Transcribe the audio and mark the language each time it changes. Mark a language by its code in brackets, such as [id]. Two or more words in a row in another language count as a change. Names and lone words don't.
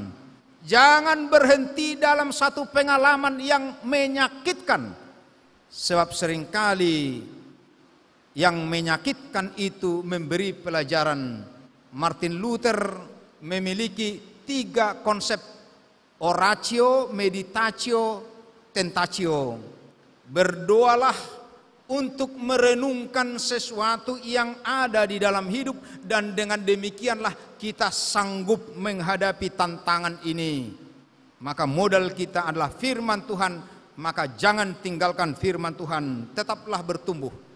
[id] Jangan berhenti dalam satu pengalaman yang menyakitkan. Sebab seringkali yang menyakitkan itu memberi pelajaran. Martin Luther memiliki 3 konsep: [la] oratio, meditatio, tentatio. [id] Berdoalah untuk merenungkan sesuatu yang ada di dalam hidup, dan dengan demikianlah kita sanggup menghadapi tantangan ini. Maka modal kita adalah firman Tuhan, maka jangan tinggalkan firman Tuhan, tetaplah bertumbuh.